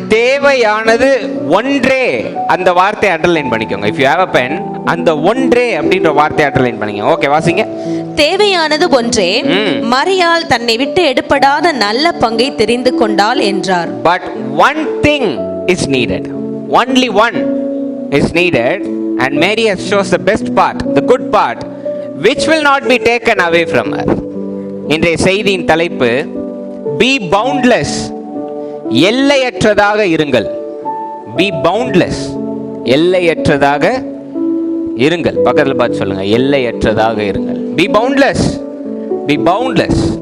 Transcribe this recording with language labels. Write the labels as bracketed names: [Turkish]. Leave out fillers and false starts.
[Tamil] தேவையானது ஒன்றே. அந்த வார்த்தையை அண்டர்லைன் பண்ணிக்கோங்க. [English] if you have a pen, [Tamil] அந்த ஒன்றே அப்படின்ற வார்த்தையை அண்டர்லைன் பண்ணிக்கோங்க. ஓகே, வாசிங்க. தேவையானது ஒன்றே. மரியாள் தன்னை விட்டு எடுபடாத நல்ல பங்கை தெரிந்து கொண்டாள் என்றார். [English] But one thing is needed. Only one is needed, and Mary has chose the best part, the good part, which will not be taken away from her. [Tamil] இன்றைய செய்தியின் தலைப்பு, [English] be boundless. [Tamil] எல்லையற்றதாக இருங்கள். [English] Be boundless. [Tamil] எல்லையற்றதாக இருங்கள். பக்கத்தில் பார்த்து சொல்லுங்க, எல்லையற்றதாக இருங்கள். [English] Be boundless. Be boundless.